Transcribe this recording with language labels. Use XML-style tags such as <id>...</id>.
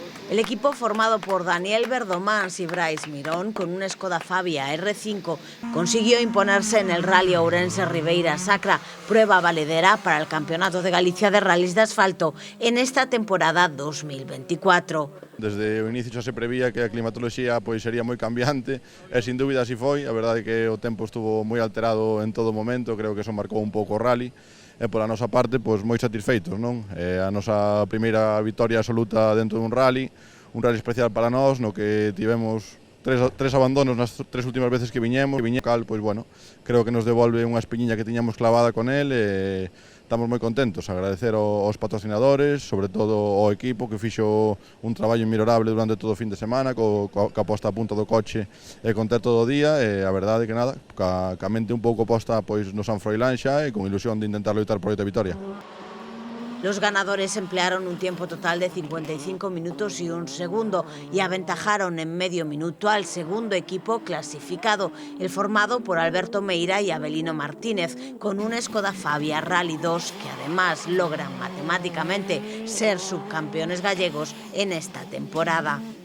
<es>El equipo formado por Daniel Verdomás y Brais Mirón con un Skoda Fabia R5 consiguió imponerse en el Rally Ourense Ribeira Sacra, prueba valedera para el Campeonato de Galicia de Rallys de Asfalto en esta temporada 2024.</es> <gl>Desde o inicio xa se prevía que a climatoloxía sería moi cambiante e sin dúbida así foi. A verdade é que o tempo estuvo moi alterado en todo momento, creo que eso marcou un pouco o rally. E pola nosa parte, moi satisfeitos, non? A nosa primeira vitoria absoluta dentro dun rally especial para nós, no que tivemos tres abandonos nas 3 últimas veces que viñemos, creo que nos devolve unha espiñiña que tiñamos clavada con el e estamos moi contentos, agradecer aos patrocinadores, sobre todo ao equipo que fixo un traballo inmellorable durante todo o fin de semana, ca posta a punto do coche e con ter todo o día, e a verdade é que nada, ca mente un pouco posta no San Froilán xa e con ilusión de intentar loitar por esta vitoria.</gl> <es>Los ganadores emplearon un tiempo total de 55 minutos y 1 segundo y aventajaron en medio minuto al segundo equipo clasificado, el formado por Alberto Meira y Avelino Martínez, con un Skoda Fabia Rally 2 que además logran matemáticamente ser subcampeones gallegos en esta temporada.</es>